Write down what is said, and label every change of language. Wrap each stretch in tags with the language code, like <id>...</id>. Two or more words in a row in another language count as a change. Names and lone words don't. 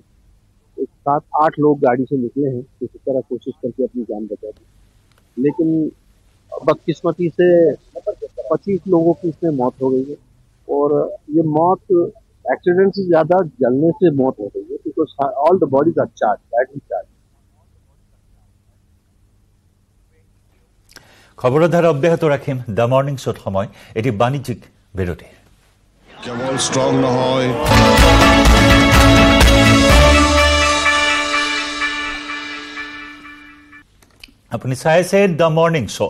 <hi>7-8 लोग गाड़ी से निकले हैं, किसी तरह कोशिश करके अपनी जान बचा दी, लेकिन बदकिस्मती से 25 लोगों की इसमें मौत हो गई है। और ये मौत एक्सीडेंट से ज्यादा जलने से मौत हो गई है,</hi> <en>because all the bodies are charge, battery charge.</en> <as>খবৰৰ ধাৰা অব্যাহত ৰাখিম। দ্য মৰ্ণিং শ্ব'ত সময় এটি বাণিজ্যিক বিৰতিৰ। কেৱল ষ্ট্ৰং নহয়, আপুনি চাই আছে দ্য মৰ্ণিং শ্ব'।</as>